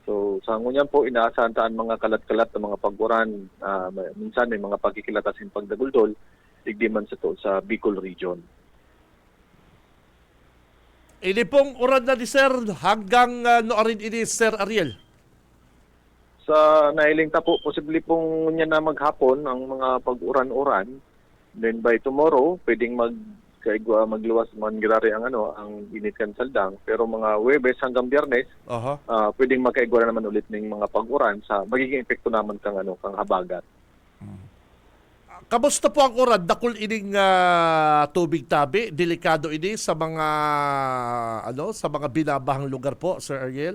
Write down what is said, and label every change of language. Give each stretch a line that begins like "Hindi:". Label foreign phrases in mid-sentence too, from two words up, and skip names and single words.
Bikol: So sa ngunyan po inaasahan taan mga kalat-kalat na mga paguran, minsan may mga pagkikilatasin pagdaguldol, digdi man sa to sa Bicol region. Ini pong uran na ni Sir hanggang noorin ini Sir Ariel. Sa nahiling ta po, posible pong ngunyan na maghapon ang mga pag-uran-uran.
English: Then by tomorrow,
Bikol: pwedeng magluwas man girari ang ang init kan saldang, pero mga Huwebes hanggang Biyernes Aha. pwedeng makaigwa na naman ulit ng mga pag-uran sa magiging epekto naman kang kang habagat. Kamusta po ang uran? Dakul ining tubig tabi, delikado ini sa mga sa mga binabahang lugar po, Sir Ariel.